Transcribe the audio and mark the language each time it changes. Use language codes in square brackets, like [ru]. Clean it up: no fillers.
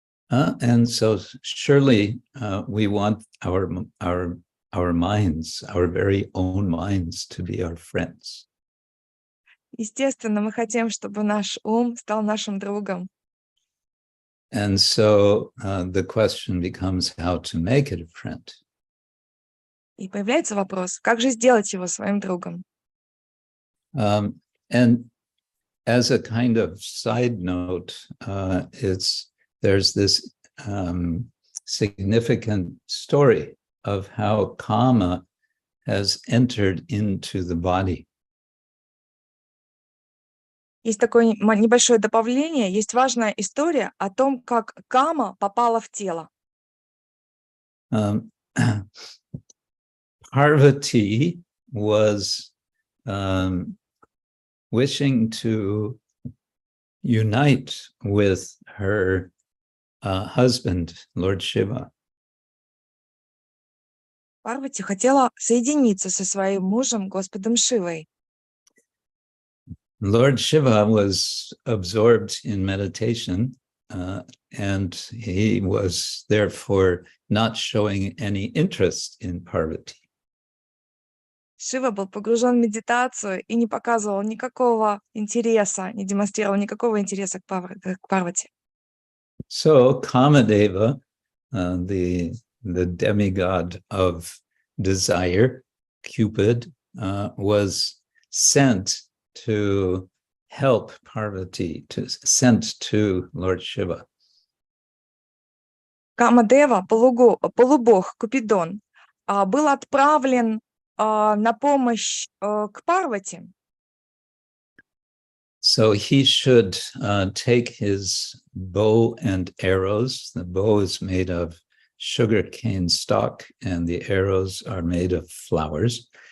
[en] And so surely we want our minds, our very own minds, to be our friends. [ru] Естественно, мы хотим, чтобы наш ум стал нашим другом. [en] And so the question becomes how to make it a friend. [ru] И появляется вопрос, как же сделать его своим другом? [en] And as a kind of side note, there's this significant story of how Kama has entered into the body. [ru] Есть такое небольшое добавление, есть важная история о том, как кама попала в тело. [en] Parvati was wishing to unite with her husband, Lord Shiva. [ru] Парвати хотела соединиться со своим мужем, Господом Шивой. [en] Lord Shiva was absorbed in meditation, and he was therefore not showing any interest in Parvati. [ru] Шива был погружен в медитацию и не показывал никакого интереса, не демонстрировал никакого интереса к Парвати. [en] So Kamadeva, the demigod of desire, Cupid, was sent to help Parvati, sent to Lord Shiva. [ru] Камадева, полубог Купидон, был отправлен на помощь к Парвати. [en] So he should take his bow and arrows. The bow is made of sugarcane stalk and the arrows are made of flowers.